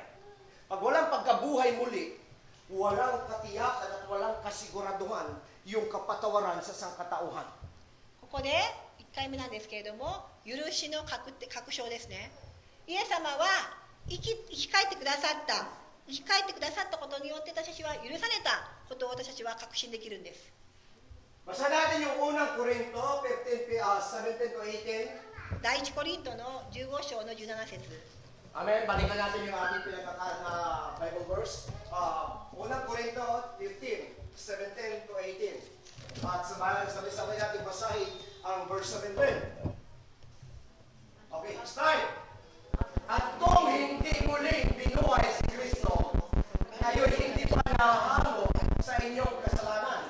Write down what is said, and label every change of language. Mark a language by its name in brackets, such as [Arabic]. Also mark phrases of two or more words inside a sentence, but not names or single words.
[Filipino] Pag walang pagkabuhay muli, walang katiyakan at walang kasiguraduhan yung kapatawaran sa sangkatauhan. [Japanese] ここで1回目なんですけれども、許しの確証ですね。イエス様は生き返ってくださったことによって私たちは許されたことを私たちは確信できるんです。 [Filipino] Basa natin yung unang Korinto, 17 to 18. [Japanese] 第一コリントの15章の17節。 [Filipino] Amen. Balikan natin yung ating Bible verse. Unang Korinto 15, 17 to 18. At sabay-sabay natin basahin ang verse 17. [English] Okay, start. [Filipino] At kung hindi muling binuhay si Kristo, kayo'y hindi pa nahahamon sa inyong kasalanan.